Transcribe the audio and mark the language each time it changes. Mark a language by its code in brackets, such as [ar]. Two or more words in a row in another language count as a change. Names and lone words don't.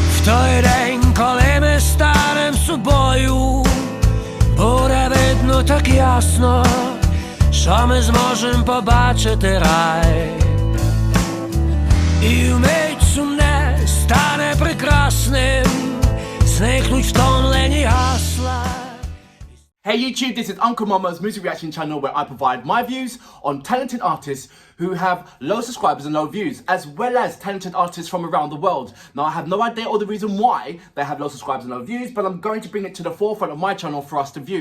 [uk] той день, коли ми станем собою, буде видно так ясно, що ми зможем побачити рай. І вмить сумне стане прекрасним, зникнуть втомлені гасла. [en] Hey YouTube, this is Uncle Momo's music reaction channel where I provide my views on talented artists who have low subscribers and low views, as well as talented artists from around the world. Now I have no idea or the reason why they have low subscribers and low views, but I'm going to bring it to the forefront of my channel for us to view.